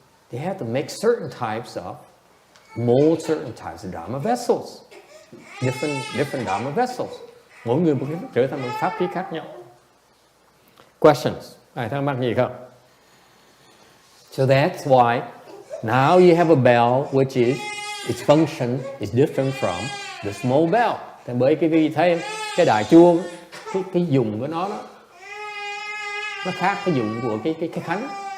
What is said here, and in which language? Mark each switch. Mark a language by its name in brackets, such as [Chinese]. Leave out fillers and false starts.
[English] They have to make certain types of mold certain types of Dharma vessels, different Dharma vessels. [Vietnamese] Mỗi người một cái trở thành một pháp khí khác nhau. [English] Questions? [Vietnamese] Ai thắc mắc gì không? [English] So that's why now you have a bell which is its function is different from the small bell. [Vietnamese] Tại bởi cái thấy cái đài chuông, cái dùng của nó khác cái dụng của cái khánh.